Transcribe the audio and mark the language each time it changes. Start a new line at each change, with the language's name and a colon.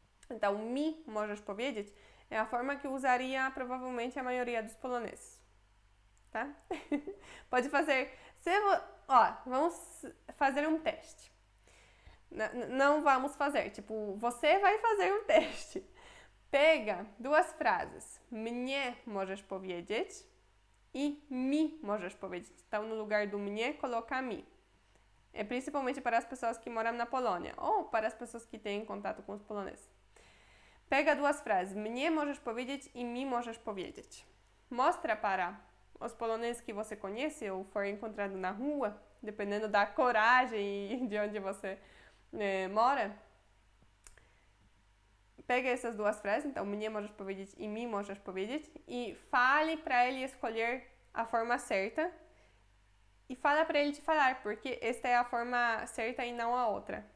Portuguese: Então,
Polish: mi, możesz powiedzieć,
Portuguese: é a forma que usaria provavelmente a maioria dos poloneses, tá? Pode fazer, vamos fazer um teste. Não vamos fazer, tipo, você vai fazer um teste. Pega duas frases,
Polish: mnie możesz powiedzieć
Portuguese: e
Polish: mi możesz powiedzieć.
Portuguese: Então, no lugar do mnie, coloca mi. É principalmente para as pessoas que moram na Polônia ou para as pessoas que têm contato com os poloneses. Pega duas frases,
Polish: mnie możesz powiedzieć
Portuguese: e
Polish: mi możesz powiedzieć.
Portuguese: Mostra para os poloneses que você conhece ou for encontrado na rua, dependendo da coragem e de onde você mora. Pega essas duas frases, então,
Polish: mnie możesz powiedzieć
Portuguese: e
Polish: mi możesz powiedzieć,
Portuguese: e fale para ele escolher a forma certa e fala para ele te falar, porque esta é a forma certa e não a outra.